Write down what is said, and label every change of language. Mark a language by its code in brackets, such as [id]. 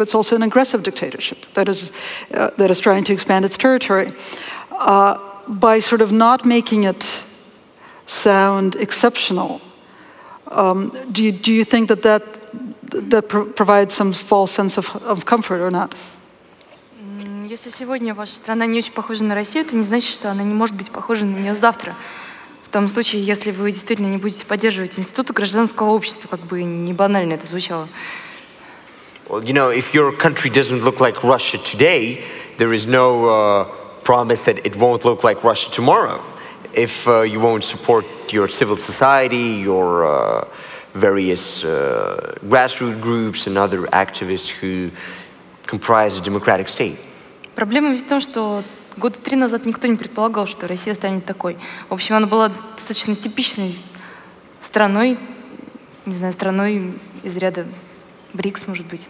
[en] It's also an aggressive dictatorship that is trying to expand its territory. By sort of not making it sound exceptional, do you think that provides some false sense of comfort or not? [ru] Если сегодня ваша страна не очень похожа на Россию, это не значит, что она не может быть похожа на нее завтра. В том случае, если вы действительно не будете поддерживать институты гражданского общества, как бы не банально это звучало. [en] Well, you know, if your country doesn't look like Russia today, there is no promise that it won't look like Russia tomorrow. If you won't support your civil society, your various grassroots groups and other activists who comprise a democratic state. [ru] Проблема ведь в том, что года 3 назад никто не предполагал, что Россия станет такой. В общем, она была достаточно типичной страной, не знаю, страной из ряда БРИКС, может быть.